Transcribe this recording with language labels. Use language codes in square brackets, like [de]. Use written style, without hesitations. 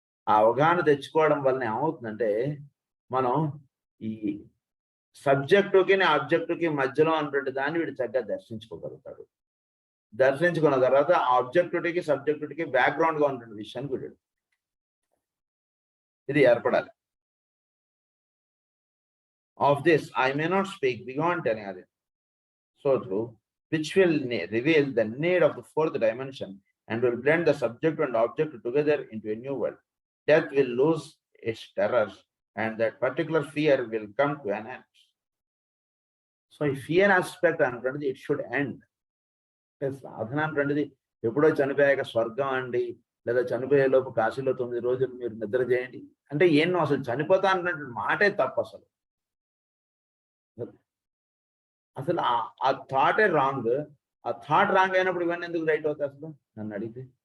[te] ఆ అవగాహన తెచ్చుకోవడం వలన ఏమవుతుందంటే మనం ఈ సబ్జెక్టుకి ఆబ్జెక్టుకి మధ్యలో ఉన్నటువంటి దాన్ని వీడు చక్కగా దర్శించుకోగలుగుతాడు. దర్శించుకున్న తర్వాత ఆ ఆబ్జెక్టివిటీకి సబ్జెక్టివిటీకి బ్యాక్గ్రౌండ్ గా ఉన్నటువంటి విషయాన్ని వీడు ఇది ఏర్పడాలి. [en] Of this I may not speak beyond telling others. So through which will reveal the need of the fourth dimension and will blend the subject and object together into a new world. Death will lose its terrors and that particular fear will come to an end. So ఈ fear aspect అంటున్నది it should end. [te] సాధన అంటున్నది ఎప్పుడో చనిపోయాక స్వర్గం అండి, లేదా చనిపోయే లోపు కాశీలో 9 రోజులు మీరు నిద్ర చేయండి అంటే ఏం అసలు చనిపోతా అన్నటువంటి మాటే తప్పు. అసలు ఆ థాటే రాంగ్. ఆ థాట్ రాంగ్ అయినప్పుడు ఇవన్నీ ఎందుకు రైట్ అవుతాయి అసలు నన్ను అడిగితే?